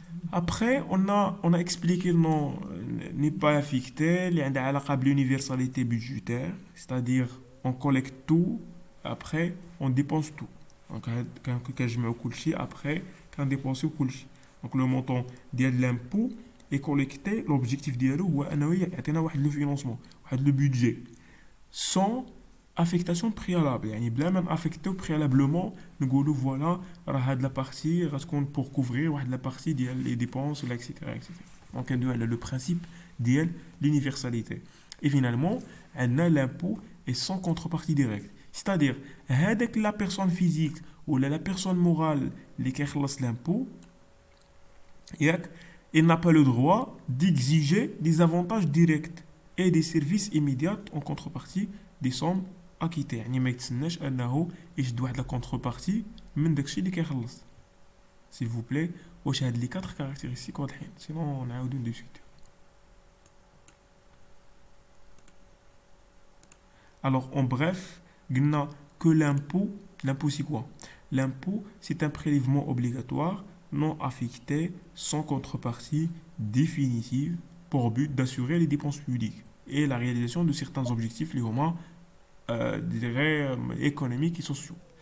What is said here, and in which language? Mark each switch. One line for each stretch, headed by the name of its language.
French: Après, on a expliqué le nom n'est pas affecté, il y a l'universalité budgétaire, c'est-à-dire on collecte tout, après on dépense tout. Donc, quand je mets au couchi, après, quand on dépense au couchi. Donc le montant de l'impôt est collecté, l'objectif
Arabic: ديالو هو انه يعطينا واحد لو فينانسمون، واحد لو بودجي
French: sans affectation préalable.
Arabic: يعني بلا ما نافيكتو préalablement نقولوا فوالا راه هاد لا بارتي غتكون
French: pour couvrir
Arabic: واحد لا بارتي ديال لي ديبونس ولا اكسيتيرا اكسيتيرا. دونك ندوي على لو برينسيپ ديال l'universalité.
French: Et finalement عندنا l'impôt est sans contrepartie directe. C'est-à-dire هذاك la personne physique ولا la personne morale
Arabic: اللي كيخلص
French: l'impôt, il n'a pas le droit d'exiger des avantages directs et des services immédiats en contrepartie des sommes acquittées.
Arabic: يعني ما يتسناش انه يشد واحد لا كونتربارتي من داكشي اللي كيخلص.
French: s'il vous plaît
Arabic: واش هاد لي 4 كاركتيرستيك واضحين؟ سينون نعاودو نديسكوتيو.
French: Alors en bref, قلنا que l'impôt c'est quoi? L'impôt c'est un prélèvement obligatoire non affecté, sans contrepartie définitive, pour but d'assurer les dépenses publiques et la réalisation de certains objectifs liés économiques et sociaux.